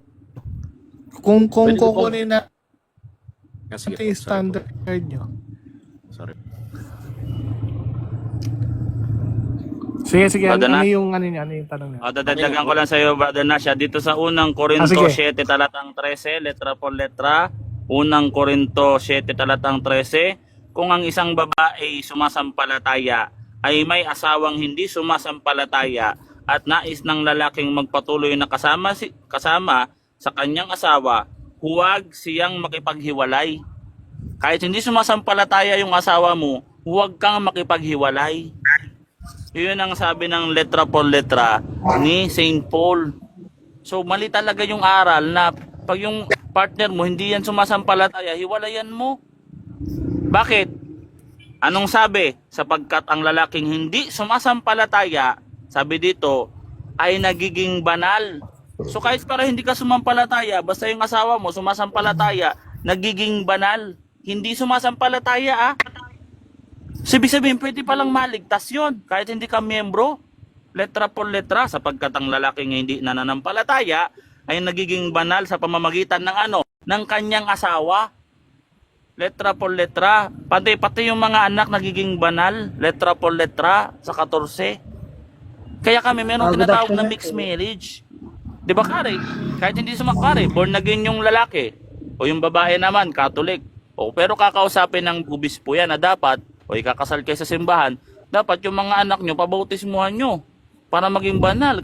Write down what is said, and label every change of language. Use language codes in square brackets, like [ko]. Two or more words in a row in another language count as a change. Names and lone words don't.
[tl] Kung kukunin na Sige po, yung standard nyo. Sorry. Sige, Brother ano Nash? yung tanong niya? Dadagdagan ko lang sa iyo, Brother Nasha. Dito sa unang Korinto sige. 7 talatang 13, [es] letra por letra. [tl] Unang Korinto 7 talatang 13. Kung ang isang babae sumasampalataya ay may asawang hindi sumasampalataya at nais ng lalaking magpatuloy na kasama sa kanyang asawa, huwag siyang makipaghiwalay. Kahit hindi sumasampalataya yung asawa mo, huwag kang makipaghiwalay. Yun ang sabi ng [es] letra por letra [tl] ni St. Paul. So mali talaga yung aral na pag yung partner mo hindi yan sumasampalataya, hiwalayan mo. Bakit? Anong sabi? Sapagkat ang lalaking hindi sumasampalataya, sabi dito, ay nagiging banal. So kahit para hindi ka sumampalataya, basta yung asawa mo sumasampalataya, nagiging banal. Hindi sumasampalataya sabihin, pwede palang maligtas yun kahit hindi ka miyembro. [es] Letra por letra, [tl] sapagkat ang lalaking hindi nananampalataya ay nagiging banal sa pamamagitan ng ng kanyang asawa. [es] Letra por letra, [tl] pati yung mga anak nagiging banal. [es] Letra por letra sa 14. [tl] Kaya kami meron tinatawag na [en] mixed marriage. [tl] Di ba, Kari? Kahit hindi sumakari, born again yung lalaki o yung babae naman, Catholic. Pero kakausapin ng obispo yan na dapat o ikakasal kayo sa simbahan, dapat yung mga anak nyo, pabautismuhan nyo para maging banal.